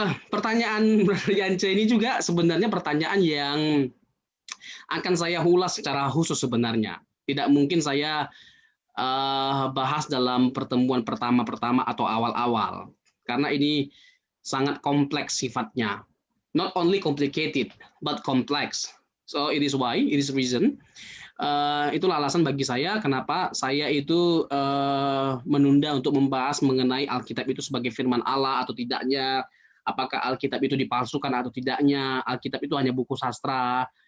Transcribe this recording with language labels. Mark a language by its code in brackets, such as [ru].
[id] Pertanyaan Yance ini juga sebenarnya pertanyaan yang akan saya ulas secara khusus sebenarnya. Tidak mungkin saya bahas dalam pertemuan pertama atau awal-awal. Karena ini sangat kompleks sifatnya. [en] Not only complicated, but complex. So it is reason. [id] Itulah alasan bagi saya kenapa saya itu menunda untuk membahas mengenai Alkitab itu sebagai firman Allah atau tidaknya, apakah Alkitab itu dipalsukan atau tidaknya, Alkitab itu hanya buku sastra,